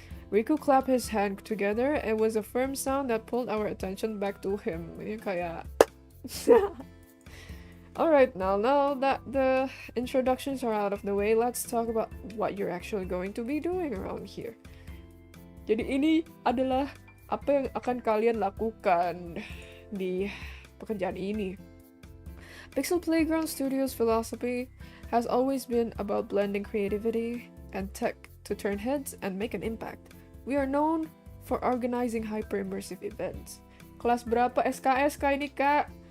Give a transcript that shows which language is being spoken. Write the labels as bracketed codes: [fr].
[en] Riku clapped his hand together. It was a firm sound that pulled our attention back to him. [id] Ini kayak... [en] Alright, now that the introductions are out of the way, let's talk about what you're actually going to be doing around here. [id] Jadi ini adalah apa yang akan kalian lakukan di pekerjaan ini. [en] Pixel Playground Studios' philosophy has always been about blending creativity and tech to turn heads and make an impact. We are known for organizing hyper-immersive events. [id] Kelas berapa SKS kah ini, Kak?